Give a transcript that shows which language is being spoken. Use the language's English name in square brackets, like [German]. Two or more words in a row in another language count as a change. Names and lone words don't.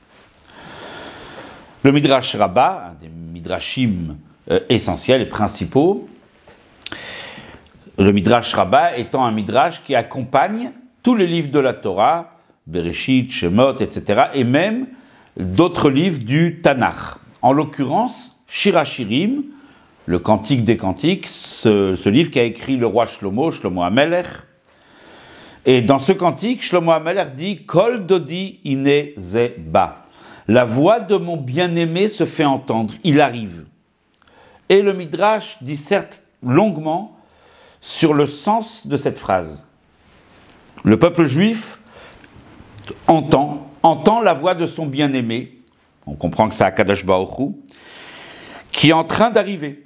[French] Le Midrash Rabbah, un des Midrashim essentiels et principaux, le Midrash Rabbah étant un Midrash qui accompagne tous les livres de la Torah, Bereshit, Shemot, etc., et même d'autres livres du Tanakh. En l'occurrence, Shir HaShirim, le Cantique des Cantiques, ce livre qu'a écrit le roi Shlomo HaMelech. Et dans ce cantique, [Hebrew] Shlomo HaMelech dit « קול דודי הנה זה בא ». [French] La voix de mon bien-aimé se fait entendre, il arrive. Et le Midrash disserte longuement sur le sens de cette phrase. Le peuple juif entend la voix de son bien-aimé, on comprend que c'est [Hebrew] הקדוש ברוך הוא, [French] qui est en train d'arriver.